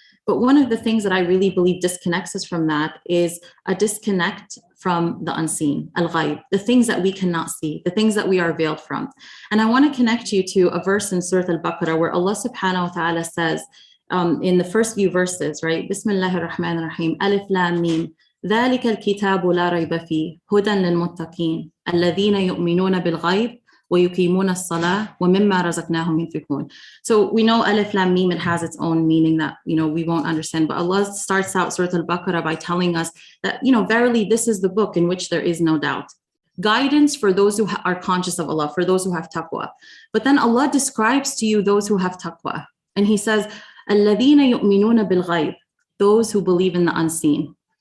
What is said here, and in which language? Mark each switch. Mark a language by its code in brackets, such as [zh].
[en] But one of the things that I really believe disconnects us from that is a disconnect from the unseen, al-ghaib, the things that we cannot see, the things that we are veiled from. And I want to connect you to a verse in Surah Al-Baqarah where Allah subhanahu wa ta'ala says, in the first few verses, right? [ar] Bismillahir Rahmanir Rahim. Alif Lam Mim. ذلك الكتاب لا ريب فيه هدى للمتقين الذين يؤمنون بالغيب ويقيمون الصلاة ومما رزقناهم ينفقون. [en] So we know Alif Lam Mim, it has its own meaning that we won't understand. But Allah starts out Surah Al-Baqarah by telling us that verily this is the book in which there is no doubt. Guidance for those who are conscious of Allah, for those who have taqwa. But then Allah describes to you those who have taqwa, and He says, [ar] الذين يؤمنون بالغيب, [en] those who believe in the unseen.